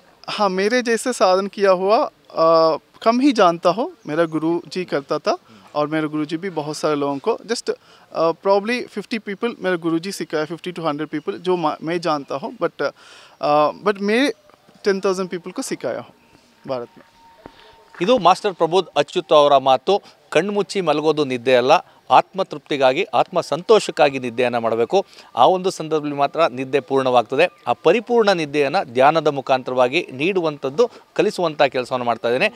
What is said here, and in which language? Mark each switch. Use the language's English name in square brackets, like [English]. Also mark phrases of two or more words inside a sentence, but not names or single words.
[Hindi] हाँ, मेरे जैसे साधन किया हुआ कम ही जानता हो। मेरा गुरु जी करता था, और मेरे गुरुजी भी बहुत सारे लोगों को [English] just probably 50 people [Hindi] मेरे गुरुजी सिखाया, [English] 50 to 100 people [Hindi] जो मैं जानता हूँ, बट मैं 10,000 पीपल को सिखाया हूँ भारत में. [Kannada] ಇದು ಮಾಸ್ಟರ್ ಪ್ರಬೋಧ್ ಅಚ್ಯುತ್ ಅವರ ಮಾತು. ಕಣ್ಮುಚ್ಚಿ ಮಲಗೋದು ನಿದ್ದೆ ಅಲ್ಲ, ಆತ್ಮತೃಪ್ತಿಗಾಗಿ ಆತ್ಮ ಸಂತೋಷಕ್ಕಾಗಿ ನಿದ್ದೆಯನ್ನು ಮಾಡಬೇಕು. ಆ ಒಂದು ಸಂದರ್ಭದಲ್ಲಿ ಮಾತ್ರ ನಿದ್ದೆ ಪೂರ್ಣವಾಗ್ತದೆ. ಆ ಪರಿಪೂರ್ಣ ನಿದ್ದೆಯನ್ನು ಧ್ಯಾನದ ಮುಖಾಂತರವಾಗಿ ನೀಡುವಂಥದ್ದು, ಕಲಿಸುವಂಥ ಕೆಲಸವನ್ನು ಮಾಡ್ತಾ ಇದ್ದೇನೆ.